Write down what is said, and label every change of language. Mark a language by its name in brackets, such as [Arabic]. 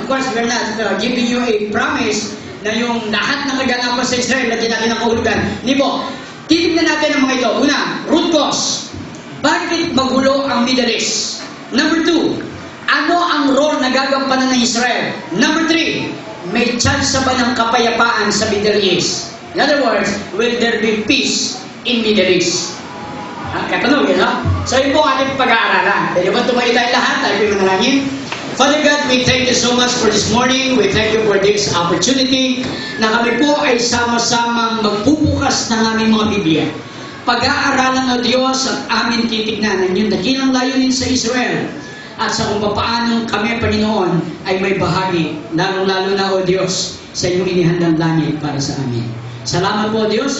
[English] Of course, we're not giving you a promise [Filipino] na yung lahat ng kaganapan sa Israel, lagyan natin ang kahulugan. Hindi po. Titignan natin ang mga ito. Una, root cause. Bakit magulo ang Middle East? Number 2, ano ang role na gagampanan ng Israel? Number 3, may chance ba ng kapayapaan sa Middle East? [English] In other words, will there be peace in Middle East? [Filipino] Katanungin, no? So yun po ang ating pag-aaralan. Pwede ba tumayo tayo lahat? Tayo po manalangin. [English] Father God, we thank you so much for this morning. We thank you for this opportunity [Filipino] na kami po ay sama-samang magbubukas ng aming mga Biblia. Pag-aaralan o Diyos at amin titignan ang iyong dakilang layunin sa Israel at sa kung paano kami, Panginoon, ay may bahagi, lalong-lalo na o Diyos, sa iyong inihandang langit para sa amin. Salamat po, Diyos.